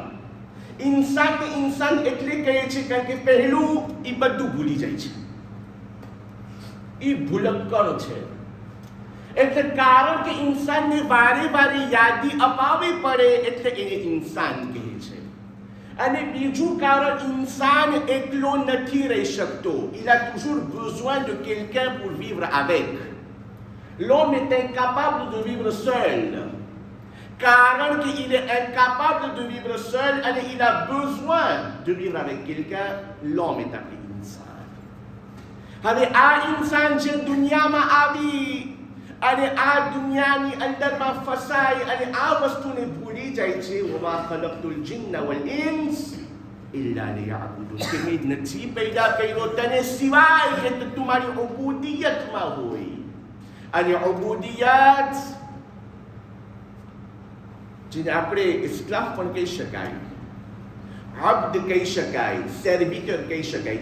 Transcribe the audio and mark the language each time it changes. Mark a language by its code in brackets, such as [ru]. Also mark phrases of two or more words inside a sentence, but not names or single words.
[gu] ઇન્સાન એટલે કહે છે કારણ કે પહેલું એ બધું ભૂલી જાય છે, એ ભૂલક્કડ છે. એટલે કારણ કે ઇન્સાનને વારે વારે યાદી અપાવી પડે એટલે એને ઇન્સાન કહે છે. અને બીજું કારણ, ઇન્સાન એકલો નથી રહી શકતો. [fr] Il a toujours besoin de quelqu'un pour vivre avec. L'homme est incapable de vivre seul. [gu] કારણ કે [fr] il est incapable de vivre seul et il a besoin de vivre avec quelqu'un, l'homme est appelé insan. [gu] હવે આ ઇન્સાન જે દુનિયામાં આવી અને આ દુનિયાની અંદરમાં ફસાઈ અને આ વસ્તુને ભૂલી જાય છે, [ar] وما خلقت الجن والإنس إلا ليعبدون, [gu] કે મેં નથી પેદા કર્યો તને સિવાય કે તું મારી ઉબુદિયતમાં હોય. અને ઉબુદિયત જેને આપણે ઇસ્લામ પણ કહી શકાય, અબ્દ કહી શકાય, સર્વિટર કહી શકાય.